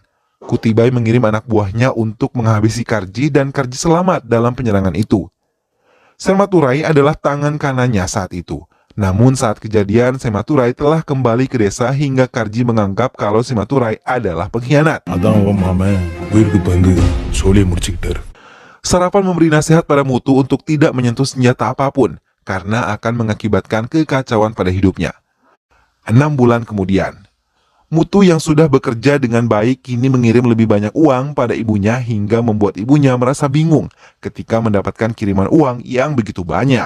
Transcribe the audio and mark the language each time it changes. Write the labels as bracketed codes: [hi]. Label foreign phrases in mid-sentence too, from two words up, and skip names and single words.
[id] Kuti Bai mengirim anak buahnya untuk menghabisi Karji dan Karji selamat dalam penyerangan itu. Sematurai adalah tangan kanannya saat itu. Namun saat kejadian, Sematurai telah kembali ke desa hingga Karji menganggap kalau Sematurai adalah pengkhianat. [ta] அதான் உன் மாமன் உயிருக்கு பயந்து சோழியை முடிச்சுக்கிட்டாரு. [id] Sarafan memberi nasihat pada Mutu untuk tidak menyentuh senjata apapun karena akan mengakibatkan kekacauan pada hidupnya. 6 bulan kemudian, Mutu yang sudah bekerja dengan baik kini mengirim lebih banyak uang pada ibunya hingga membuat ibunya merasa bingung ketika mendapatkan kiriman uang yang begitu banyak.